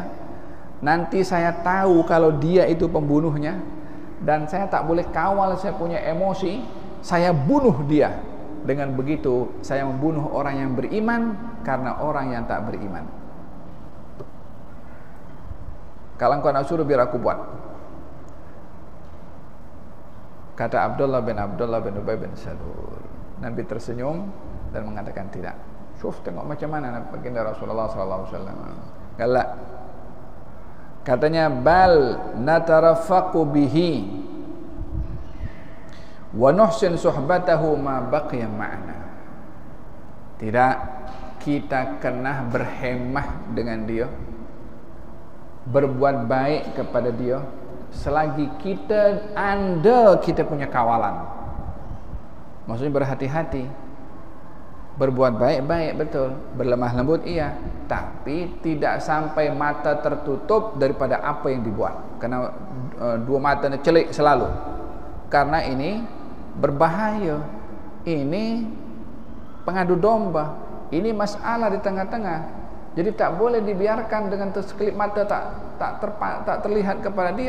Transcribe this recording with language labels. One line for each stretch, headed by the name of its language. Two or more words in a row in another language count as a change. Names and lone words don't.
Malay: Nanti saya tahu kalau dia itu pembunuhnya, dan saya tak boleh kawal, saya punya emosi, saya bunuh dia. Dengan begitu saya membunuh orang yang beriman karena orang yang tak beriman. Kalau engkau nak suruh, biar aku buat. Kata Abdullah bin Ubay bin Salul. Nabi tersenyum dan mengatakan tidak. Syuf, tengok macam mana baginda Rasulullah SAW. Galak. Katanya,
Arabic: بل نترفق به ونحسن صحبته ما بقي معنا.
Malay: Tidak, kita kena berhemah dengan dia, berbuat baik kepada dia selagi kita punya kawalan. Maksudnya berhati-hati, berbuat baik-baik betul, berlemah lembut iya, tapi tidak sampai mata tertutup daripada apa yang dibuat. Karena dua mata celik selalu. Karena ini berbahaya. Ini pengadu domba. Ini masalah di tengah-tengah. Jadi tak boleh dibiarkan dengan terselip mata tak terlihat kepada dia.